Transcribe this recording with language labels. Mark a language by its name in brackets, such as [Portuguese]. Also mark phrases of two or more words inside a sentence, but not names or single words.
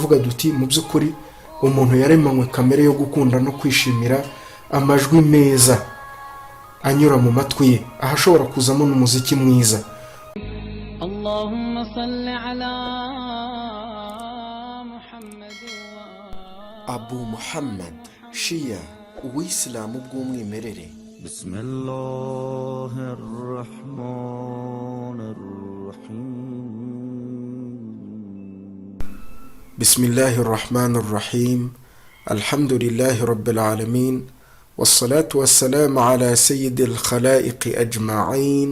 [Kinyarwanda] tukavuga duti mu by'ukuri umuntu yaremanywe kamere yo gukunda no kwishimira amajwi meza anyura mu matwi ye, ahashobora kuzamo n'umuziki mwiza. [Arabic] اللهم صل على محمد. [Kinyarwanda] Abu Muhammad Shia, Uwisilamu bw'umwimerere. [Arabic] بسم الله الرحمن الرحيم. الحمد لله رب العالمين. والصلاة والسلام على سيد الخلائق أجمعين.